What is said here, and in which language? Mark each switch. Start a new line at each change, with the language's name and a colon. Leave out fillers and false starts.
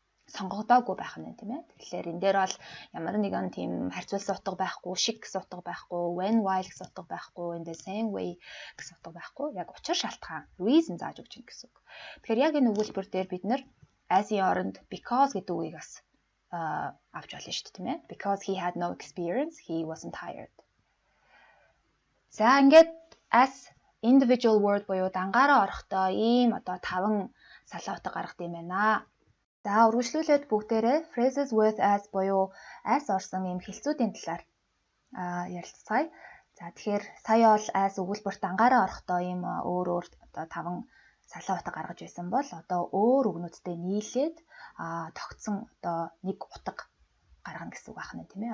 Mongolian: Сонгогдоогүй байх нь тийм ээ. Тэгэхээр энэ дээр бол ямар нэгэн тийм харьцуулсан утга байхгүй, шиг гэсэн утга байхгүй, when while гэсэн утга байхгүй,
English: in the same way
Mongolian: гэсэн утга байхгүй. Яг учир шалтгаан, reason зааж өгч байна гэсэн үг. Тэгэхээр яг энэ өгүүлбэр дээр бид нэр as-ийн оронд because гэдэг үгийг бас авч болно шүү дээ тийм ээ.
English: Because he had no experience, he wasn't hired.
Mongolian: За ингээд as individual word буюу дангаараа орохдоо ийм одоо 5 салаа утга гаргадаг юм байна. За үргэлжлүүлээд бүгдээрээ phrases with as буюу as орсон ийм хэлцүүдийн талаар ярилцгаая. За тэгэхээр сая бол as өгүүлбэрт дангаараа орохдоо ийм өөр одоо 5 салаа утга гаргаж байсан бол одоо өөр үгнүүдтэй нийлээд тогтсон одоо нэг утга гаргана гэсэн үг байна тийм ээ.